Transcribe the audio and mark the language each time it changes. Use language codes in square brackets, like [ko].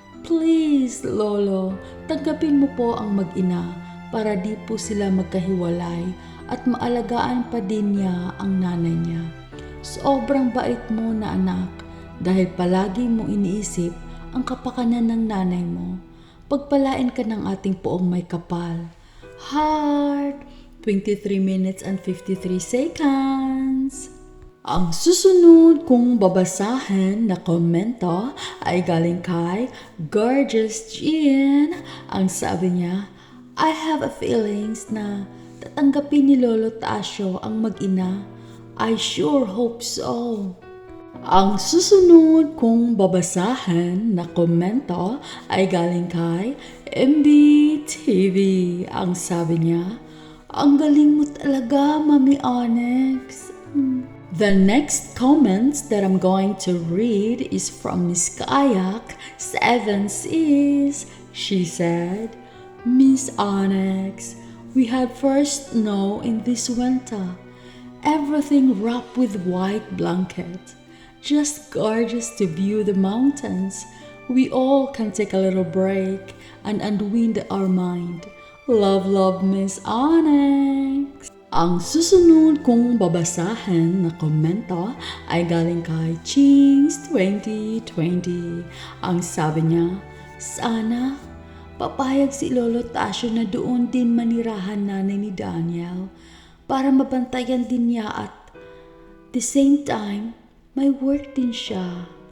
[tl] Please, Lolo, tanggapin mo po ang mag-ina para di po sila magkahiwalay at maalagaan pa din niya ang nanay niya. Sobrang bait mo na anak. Dahil palagi mo iniisip ang kapakanan ng nanay mo. Pagpalain ka ng ating poong may kapal. [en] Heart, 23 minutes and 53 seconds. [tl] Ang susunod kong babasahin na komento ay galing kay Gorgeous Jean. Ang sabi niya, [en] I have a feelings [tl] na tatanggapin ni Lolo Tasio ang mag-ina. [en] I sure hope so. [tl] Ang susunod kong babasahin na komento ay galing kay MBTV. Ang sabi niya, ang galing mo talaga, Mommy Onyx. [en] The next comments that I'm going to read is from Miss Kayak 7Cs. She said, Miss Onyx, we had first snow in this winter. Everything wrapped with white blanket. Just gorgeous to view the mountains. We all can take a little break and unwind our mind. Love, Miss Onyx. [tl] Ang susunod kong babasahin na komento ay galing kay Chings 2020. Ang sabi niya, sana papayag si Lolo Tasio na doon din manirahan nanay ni Daniel para mabantayan din niya [en] at the same time, [tl] may work din siya.